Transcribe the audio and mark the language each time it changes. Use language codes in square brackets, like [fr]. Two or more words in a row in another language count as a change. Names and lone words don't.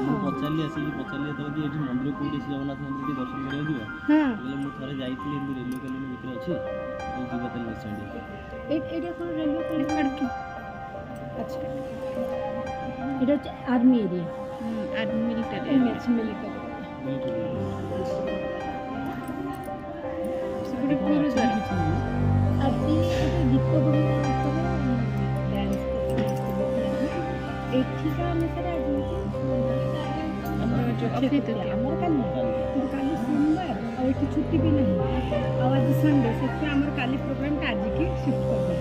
[or] ମୁଁ ପଚାରିଲି ଆସିକି ପଚାରିଲି ଯେତେବେଳେ କି ଏଠି ମନ୍ଦିର କୋଉଠି ଅଛି, ଜଗନ୍ନାଥ ମନ୍ଦିର ଟିକେ ଦର୍ଶନ କରିବାକୁ ଯିବା। କହିଲେ ମୁଁ ଥରେ ଯାଇଥିଲି ଏମିତି [en] railway colony [or] ଭିତରେ ଅଛି, ଯିବା ତାହେଲେ ନିଶ୍ଚୟ। [bn] এটা কোন [en] railway colony? [bn] আচ্ছা, এটা হচ্ছে [en] army area, army military military. [bn] সেগুলো পুরো জায়গা আর্মি গীত বন্ধ [or] ଡ୍ୟାନ୍ସ ଏଠିକା ଅନୁସାରେ ଆମର କାଲି କିନ୍ତୁ କାଲି ସୋମବାର ଆଉ ଏଠି ଛୁଟି ବି ନାହିଁ, ଆଉ ଆଜି ସଣ୍ଡେ, ସେଥିପାଇଁ ଆମର କାଲି ପ୍ରୋଗ୍ରାମଟା ଆଜିକି ସିଫ୍ଟ କରିଦେବୁ।